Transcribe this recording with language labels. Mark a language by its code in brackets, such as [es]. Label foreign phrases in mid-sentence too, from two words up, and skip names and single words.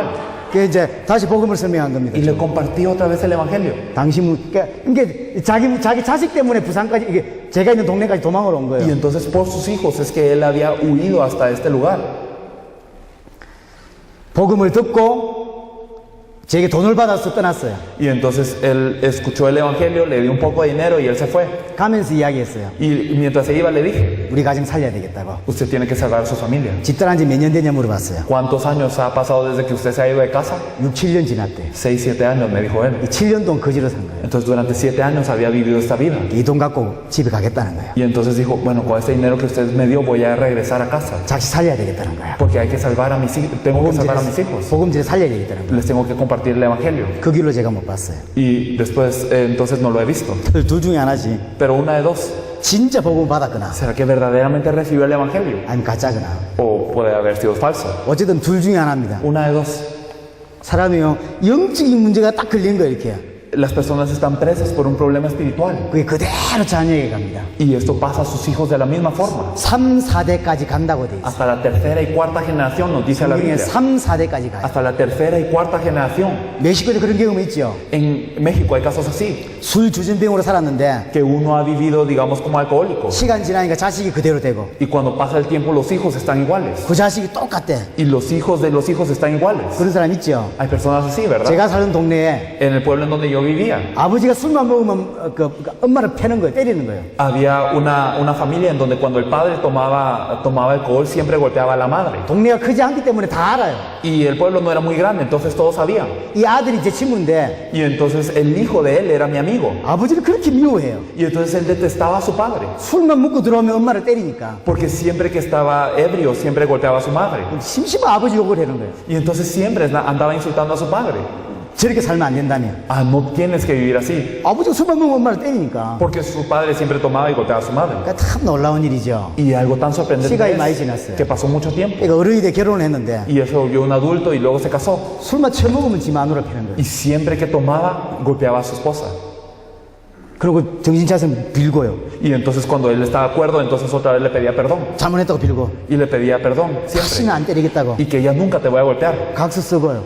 [ko] 그 이제 다시 복음을 설명한 겁니다. [es] Y le compartí otra vez el evangelio. [ko] 당신 이게 자기 자식 때문에 부산까지 이게 제가 있는 동네까지 도망을 온 [es] Y [ko] 거예요. [es] entonces por sus hijos es que él había huido hasta este lugar. [ko] 복음을 듣고 제게 돈을 받아서 떠났어요. [es] Y entonces él escuchó el evangelio, le dio un poco de dinero y él se fue. [ko] 가면서 이야기했어요. [es] Y mientras se iba le dije, [ko] 우리 가정 살려야 되겠다고. [es] usted tiene que salvar a su familia. [ko] 집 떠난 지 몇 년 되냐 물어봤어요. [es] ¿Cuántos años ha pasado desde que usted se ha ido de casa? [ko] 6, 7년 지났대. [es] 6, 7 años, me dijo él. [ko] 이 7년 동안 거지로 산 거예요. [es] Entonces durante 7 años había vivido esta vida. [ko] 이 돈 갖고 집에 가겠다는 거예요. [es] Y entonces dijo, bueno, con este dinero que usted me dio voy a regresar a casa. [ko] 자식 살려야 되겠다는 거야. [es] Porque hay que salvar a mis hijos, tengo que salvar a mis hijos. [ko] 복음질에 살려야 되겠다는 거야. [es] Les tengo que compartir el evangelio. [ko] 그 길로 제가 못 봤어요. [es] Y después, entonces no lo he visto. [ko] 둘 중에 하나지. [es] Pero una de dos, [ko] 진짜 복음 받았거나 [es] ¿será que verdaderamente recibió el evangelio? [ko] 아니면 가짜거나. [es] O puede haber sido falso. [ko] 어쨌든 둘 중에 하나입니다. [es] Una de dos. [ko] 사람이요 영적인 문제가 딱 걸린 거예요. 이렇게. [es] Las personas están presas por un problema espiritual. [ko] 그게 그대로 자녀에게 갑니다. [es] Y esto pasa a sus hijos de la misma forma. [ko] 3, 4대까지 간다고 돼 있어요. [es] Hasta la tercera y cuarta generación nos dice la [ko] 성경에 [es] Biblia. [ko] 3, 4대까지 가요. [es] Hasta la tercera y cuarta generación. [ko] 멕시코에도 그런 경험이 있죠. [es] En México hay casos así. [ko] 술 주전병으로 살았는데 [es] Que uno ha vivido, digamos, como alcohólico. [ko] 시간 지나니까 자식이 그대로 되고 [es] Y cuando pasa el tiempo los hijos están iguales. [ko] 그 자식이 똑같대. [es] Y los hijos de los hijos están iguales. [ko] 그런 사람 있죠. [es] Hay personas así, ¿verdad? [ko] 제가 사는 동네에 [es] En el pueblo en donde yo vivía, [ko] 아버지가 술만 먹으면 그 엄마를 패는 거예요. 때리는 거예요. [es] había una familia en donde cuando el padre tomaba alcohol siempre golpeaba a la madre. [ko] 동네가 크지 않기 때문에 다 알아요. [es] Y el pueblo no era muy grande, entonces todos sabían. [ko] 이 아들이 제 친구인데 [es] Y entonces el hijo de él era mi amigo. [ko] 아버지를 그렇게 미워해요. [es] Y entonces él detestaba a su padre. [ko] 술만 먹고 들어오면 엄마를 때리니까 [es] Porque siempre que estaba ebrio, siempre golpeaba a su madre. [ko] 심심한 아버지 욕을 하는 거예요. [es] Y entonces siempre andaba insultando a su padre. [ko] 저렇게 살면 안 된다며. [es] Ah, no tienes que vivir así. [ko] 아버지가 술만 먹으면 엄마를 때리니까. [es] Porque su padre siempre tomaba y golpeaba a su madre. [ko] 그러니까 참 놀라운 일이죠. [es] Y algo tan sorprendente [ko] 시간이 많이 [es] es [ko] 지났어요. [es] que pasó mucho tiempo. [ko] 그러니까 어른이 돼 결혼을 했는데 [es] Y eso volvió un adulto y luego se casó. [ko] 술만 처먹으면 지 마누라 패는 거예요. [es] Y siempre que tomaba, golpeaba a su esposa. [ko] 그리고 정신 차리면 빌고요. [es] Y entonces cuando él estaba de acuerdo, entonces otra vez le pedía perdón. [ko] 잘못했다고 빌고 [es] Y le pedía perdón, [ko] 다시는 [es] siempre. [ko] 안 때리겠다고 [es] Y que ella nunca te voy a golpear. [ko] 각서 쓰고요.